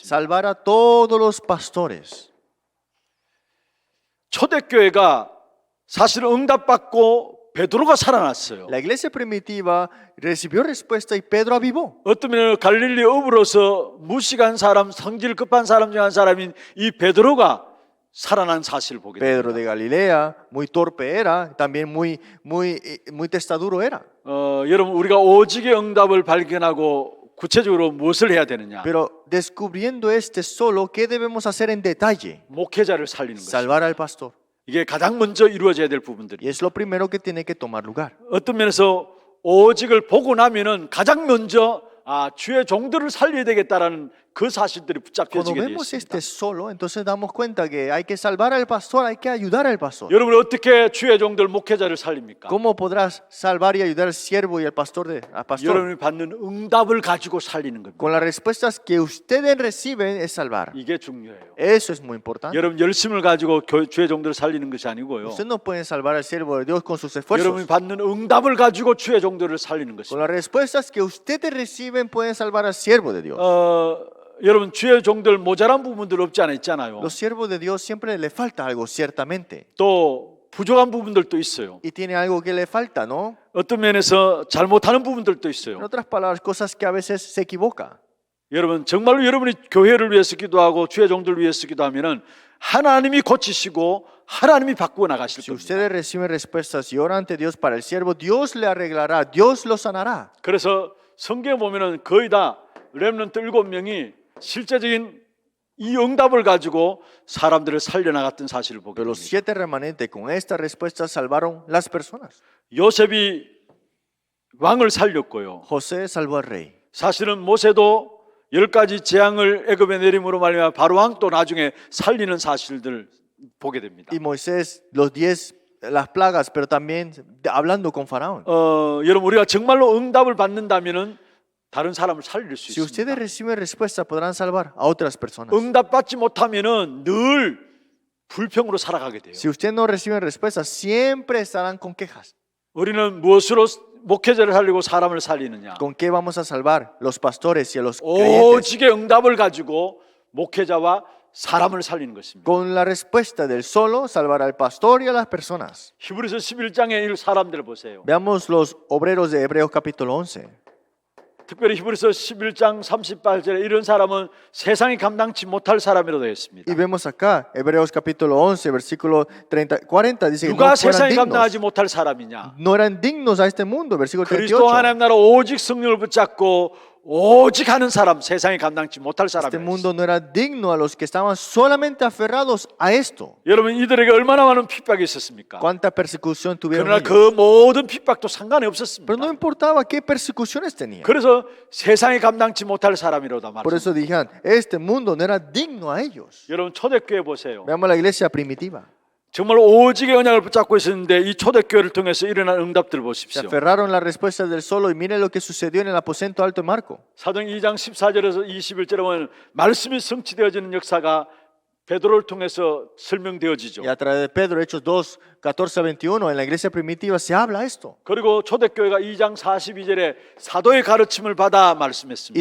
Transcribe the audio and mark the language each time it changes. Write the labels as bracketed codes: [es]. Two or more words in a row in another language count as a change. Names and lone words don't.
[es] Salvar a todos los pastores. [ko] 초대교회가 사실은 응답받고 베드로가 살아났어요. [es] La iglesia primitiva recibió respuesta y Pedro avivó. [ko] 어떤 면에 갈릴리 어부로서 무식한 사람, 성질 급한 사람 중 한 사람인 이 베드로가 살아난 사실을 보게 [es] Pedro [ko] 됩니다. [es] de Galilea, muy torpe era, también muy testaduro era. [ko] 여러분 우리가 오직의 응답을 발견하고 구체적으로 무엇을 해야 되느냐? [es] Pero descubriendo este solo, ¿qué debemos hacer en detalle? [ko] 목회자를 살리는 것입니다. [es] Salvar al pastor. [ko] 이게 가장 먼저 이루어져야 될 부분들이. [es] Y es lo primero que tiene que tomar lugar. [ko] 어떤 면에서 오직을 보고 나면은 가장 먼저 주의 종들을 살려야 되겠다라는 그 사실들이 [es] Cuando [ko] 붙잡혀지게 되어 [es] vemos [ko] 있습니다. [es] este solo, entonces damos cuenta que hay que salvar al pastor, hay que ayudar al pastor. [ko] 여러분 어떻게 주의 종들 목회자를 살립니까? [es] ¿Cómo podrás salvar y ayudar al siervo y al pastor? [ko] 여러분이 받는 응답을 가지고 살리는 겁니다. [es] Con las respuestas que ustedes reciben es salvar. [ko] 이게 중요해요. [es] Eso es muy importante. [ko] 여러분 열심을 가지고 주의 종들을 살리는 것이 아니고요. [es] Ustedes no pueden salvar al siervo de Dios con sus [ko] 여러분이 [es] esfuerzos. [ko] 받는 응답을 가지고 주의 종들을 살리는 [es] Con [ko] 것입니다. [es] las respuestas que ustedes reciben pueden salvar al siervo de Dios. [ko] 여러분 주의 종들 모자란 부분들 없지 않아 있잖아요. [es] Los siervos de Dios siempre le falta algo, ciertamente. [ko] 또 부족한 부분들도 있어요. [es] Y tiene algo que le falta, ¿no? [ko] 어떤 면에서 잘못하는 부분들도 [es] En [ko] 있어요. [es] otras palabras, cosas que a veces se equivoca. [ko] 여러분 정말로 여러분이 교회를 위해서 기도하고 주의 종들을 위해서 기도하면은 하나님이 고치시고 하나님이 바꾸어 나가실 [es] Si [ko] 겁니다. [es] ustedes reciben respuestas y oran ante Dios para el siervo, Dios le arreglará, Dios lo sanará. [ko] 그래서 성경에 보면은 거의 다 렘넌트 7명이 실제적인 이 응답을 가지고 사람들을 살려나갔던 사실을 보게 [es] Pero los [ko] 됩니다. [es] 7 remanentes con esta respuesta salvaron las personas. [ko] 요셉이 왕을 살렸고요. [es] José salvó al rey. [ko] 사실은 모세도 10가지 재앙을 애굽에 내림으로 말미암아 바로 왕도 나중에 살리는 사실들 보게 됩니다. [es] Y Moisés, los 10, las plagas, pero también hablando con Faraón. [ko] 여러분 우리가 정말로 응답을 받는다면은 다른 사람을 살릴 수 [es] Si ustedes [ko] 있습니다. [es] reciben respuesta, podrán salvar a otras personas. [ko] 응답 받지 못하면은 늘 불평으로 살아가게 돼요. [es] Si ustedes no reciben respuesta, siempre estarán con quejas. [ko] 우리는 무엇으로 목회자를 살리고 사람을 살리느냐? [es] ¿Con qué vamos a salvar los pastores y a los creyentes? [ko] 오직의 응답을 가지고 목회자와 사람을 살리는 것입니다. [es] Con la respuesta del solo, salvar al pastor y a las personas. [ko] 히브리서 11장의 이 사람들을 보세요. [es] Veamos los obreros de Hebreos capítulo 11. [ko] 특별히 히브리서 11장 38절에 이런 사람은 세상이 감당치 못할 사람이라고 되어 있습니다. [es] Y vemos acá, Hebreos capítulo 11, versículo 40, dice que [ko] 누가 [es] no [ko] 세상이 [es] fueran [ko] 감당하지 [es] dignos, [ko] 못할 사람이냐? [es] no eran dignos a este mundo, versículo [ko] 그리스도 [es] 38. [ko] 하나님 나라 오직 성령을 붙잡고 오직 하는 사람, 세상이 감당치 못할 [es] Este [ko] 사람이에요. [es] mundo no era digno a los que estaban solamente aferrados a esto. [ko] 여러분 이들에게 얼마나 많은 핍박이 있었습니까? [es] ¿Cuánta persecución tuvieron [ko] 그러나 [es] ellos? [ko] 그 모든 핍박도 상관이 없었습니다. [es] Pero no importaba qué persecuciones tenían. [ko] 그래서 세상이 감당치 못할 사람이라고 [es] Por eso [ko] 말합니다. [es] dijeron, este mundo no era digno a ellos. [ko] 여러분 초대교회 보세요. [es] Veamos la iglesia primitiva. [ko] 정말 오직의 언약을 붙잡고 있었는데 이 초대교회를 통해서 일어난 응답들을 [es] Se [ko] 보십시오. [es] aferraron las respuestas del solo y miren lo que sucedió en el aposento alto de Marco. [ko] 사도행 2장 14절에서 21절에 보면 말씀이 성취되어지는 역사가 베드로를 통해서 설명되어지죠. [es] Y a través de Pedro, Hechos 2, 14 a 21, en la iglesia primitiva se habla esto. [ko] 그리고 초대교회가 2장 42절에 사도의 가르침을 받아 [es] Y [ko] 말씀했습니다.